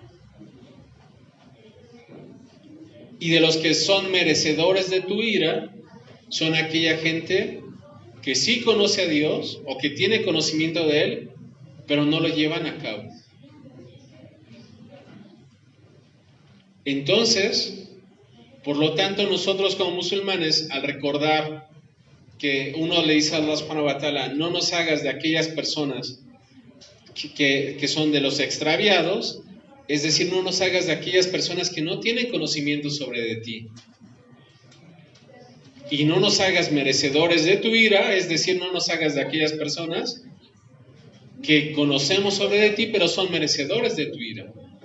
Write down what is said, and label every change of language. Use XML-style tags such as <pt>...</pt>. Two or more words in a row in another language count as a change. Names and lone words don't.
<es>Y de los que son merecedores de tu ira, son aquella gente que sí conoce a Dios, o que tiene conocimiento de Él, pero no lo llevan a cabo. Entonces, por lo tanto, nosotros como musulmanes, al recordar que uno le dice a Allah</es> <ar>سبحانه وتعالى,</ar> <es>no nos hagas de aquellas personas que son de los extraviados, es decir, no nos hagas de aquellas personas que no tienen conocimiento de ti. Y no nos hagas merecedores de tu ira, es decir, no nos hagas de aquellas personas que conocemos sobre de ti, pero son merecedores de tu ira.</es>